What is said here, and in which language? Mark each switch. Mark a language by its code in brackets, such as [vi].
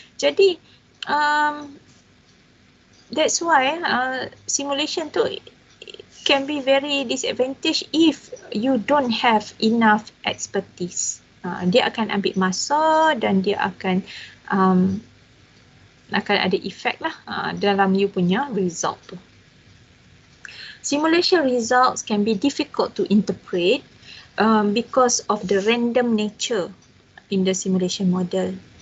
[en] Jadi that's why simulation tu can be very disadvantage if you don't have enough expertise. [ms] Dia akan ambil masa dan dia akan ada efek lah dalam you punya result tu. [en] Simulation results can be difficult to interpret because of the random nature in the simulation model.